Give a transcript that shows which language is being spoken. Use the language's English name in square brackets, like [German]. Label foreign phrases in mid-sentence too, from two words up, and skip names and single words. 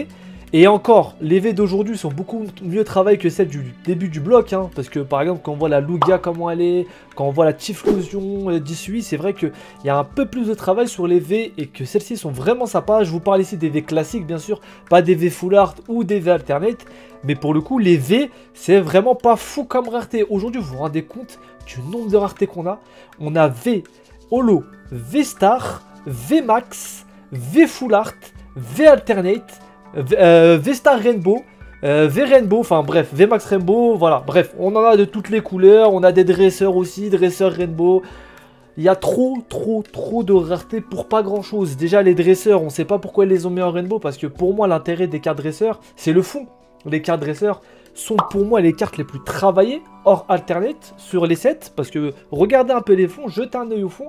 [French] Et encore, les V d'aujourd'hui sont beaucoup mieux travaillées que celles du début du bloc, hein, parce que par exemple, quand on voit la Lugia comment elle est, quand on voit la Typhlosion 18, c'est vrai qu'il y a un peu plus de travail sur les V et que celles-ci sont vraiment sympas. Je vous parle ici des V classiques, bien sûr, pas des V [English] full art [French] ou des V alternate, mais pour le coup, les V, c'est vraiment pas fou comme rareté. Aujourd'hui, vous vous rendez compte du nombre de raretés qu'on a? On a V Holo, V Star, V Max, V [English] full art, [French] V alternate, V-Star Rainbow, V-Rainbow, enfin bref, V-Max Rainbow, voilà, bref, on en a de toutes les couleurs, on a des dresseurs aussi, dresseurs Rainbow. Il y a trop de rareté pour pas grand chose. Déjà les dresseurs, on sait pas pourquoi ils les ont mis en Rainbow, parce que pour moi l'intérêt des cartes dresseurs, c'est le fond. Les cartes dresseurs sont pour moi les cartes les plus travaillées, hors alternate, sur les sets, parce que regardez un peu les fonds, jetez un œil au fond.